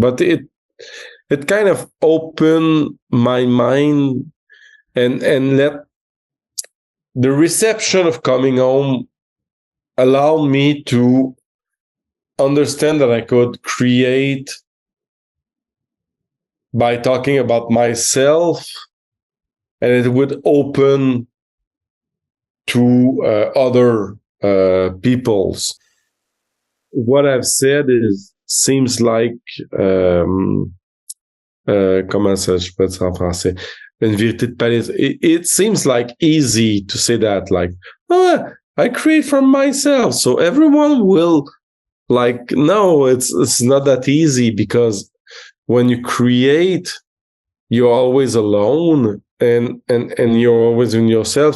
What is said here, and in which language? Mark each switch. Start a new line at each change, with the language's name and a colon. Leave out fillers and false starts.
English: But it kind of opened my mind and let the reception of coming home allow me to understand that I could create by talking about myself, and it would open to other peoples. What I've said seems like
French: comment ça je peux dire en français, une vérité de palais.
English: It seems like easy to say that, like, I create from myself, so everyone will like. No, it's not that easy, because when you create, you're always alone, and you're always in yourself.